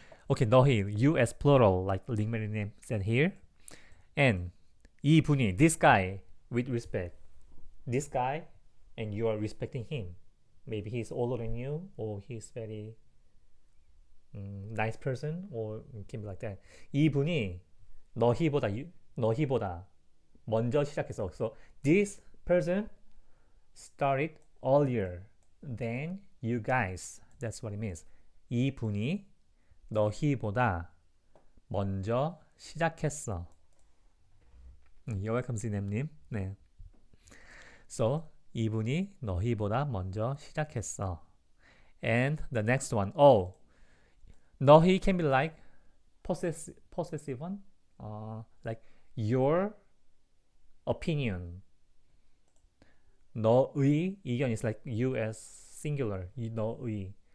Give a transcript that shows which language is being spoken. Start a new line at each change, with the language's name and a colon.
English: Okay, 너희, you as plural, like 링메리님 said here, and 이분이, this guy, with respect, this guy, and you are respecting him. Maybe he's older than you, or he's very nice person, or it can be like that.
Korean: 이분이 너희보다 먼저 시작했어.
English: So this person started earlier than you guys. That's what it means.
Korean: 이분이 너희보다 먼저 시작했어.
English: You're welcome, 지nem님.
Korean: 네. So 이분이 너희보다 먼저 시작했어.
English: And the next one. Oh, 너희 can be like possessive one. Like your opinion.
Korean: 너의 의견
English: is like you as singular.
Korean: 너의.